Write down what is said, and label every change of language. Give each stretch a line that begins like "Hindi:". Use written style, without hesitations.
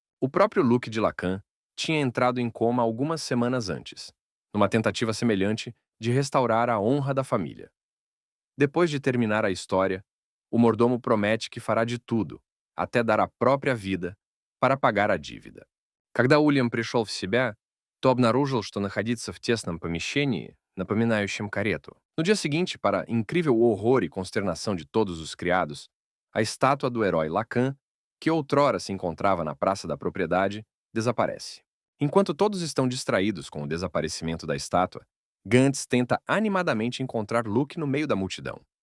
Portuguese: O próprio Luc de Lacan tinha entrado em coma algumas semanas antes, numa tentativa semelhante de restaurar a honra da família. Depois de terminar a história, o mordomo promete que fará de tudo, até dar a própria vida, para pagar a dívida.
Russian: Когда Уильям пришел в себя, то обнаружил, что находиться в тесном помещении, напоминающем карету.
Portuguese: No dia seguinte, para incrível horror e consternação de todos os criados, a estátua do herói Lacan, que outrora se encontrava na praça da propriedade, desaparece. Enquanto todos estão distraídos com o desaparecimento da estátua, Gantz tenta animadamente encontrar Luke no meio da multidão.